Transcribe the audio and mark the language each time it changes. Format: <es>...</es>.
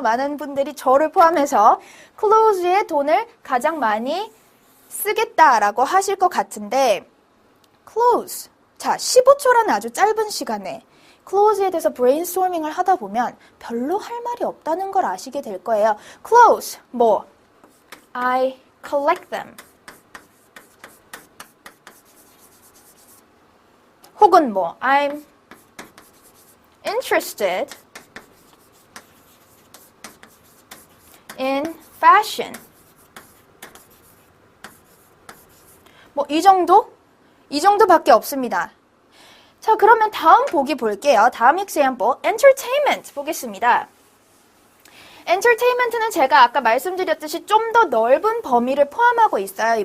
<ko>많은 분들이 저를 포함해서 clothes에 돈을 가장 많이 쓰겠다라고 하실 것 같은데 clothes, 자 15초라는 아주 짧은 시간에 clothes에 대해서 브레인스토밍을 하다 보면 별로 할 말이 없다는 걸 아시게 될 거예요.</ko> <en>clothes, 뭐 I collect them.</en> <ko>혹은 뭐</ko> <en>I'm interested in fashion.</en> <ko>뭐 이 정도밖에 없습니다. 자, 그러면 다음 보기 볼게요. 다음 example, entertainment 보겠습니다. entertainment는 제가 아까 말씀드렸듯이 좀 더 넓은 범위를 포함하고 있어요.</ko>